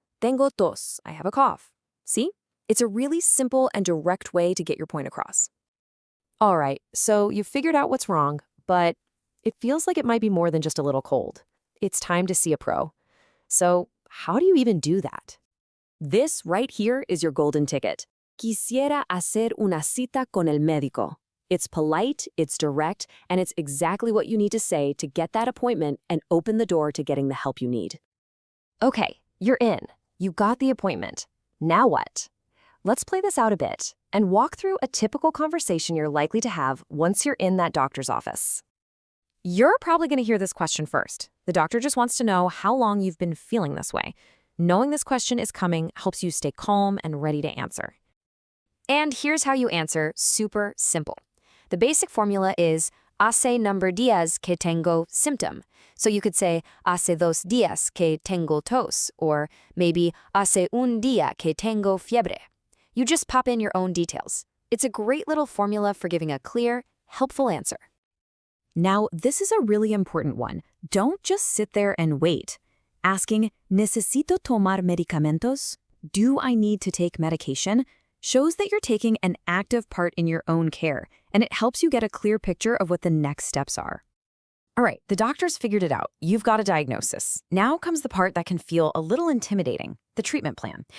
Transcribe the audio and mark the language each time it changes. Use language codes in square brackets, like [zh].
[es] Tengo tos, [en] I have a cough. See? It's a really simple and direct way to get your point across. All right, so you've figured out what's wrong, but it feels like it might be more than just a little cold. It's time to see a pro. So how do you even do that? This right here is your golden ticket. [es] Quisiera hacer una cita con el médico. [en] It's polite, it's direct, and it's exactly what you need to say to get that appointment and open the door to getting the help you need. Okay, you're in. You got the appointment. Now what? Let's play this out a bit and walk through a typical conversation you're likely to have once you're in that doctor's office. You're probably going to hear this question first. The doctor just wants to know how long you've been feeling this way. Knowing this question is coming helps you stay calm and ready to answer. And here's how you answer, super simple. The basic formula is [es] hace [en] number [es] días que tengo [en] symptom. So you could say [es] hace 2 días que tengo tos, [en] or maybe [es] hace un día que tengo fiebre. You just pop in your own details. It's a great little formula for giving a clear, helpful answer. Now, this is a really important one. Don't just sit there and wait. Asking, ¿necesito tomar medicamentos? [en] Do I need to take medication? Shows that you're taking an active part in your own care, and it helps you get a clear picture of what the next steps are. All right, the doctor's figured it out. You've got a diagnosis. Now comes the part that can feel a little intimidating, the treatment plan.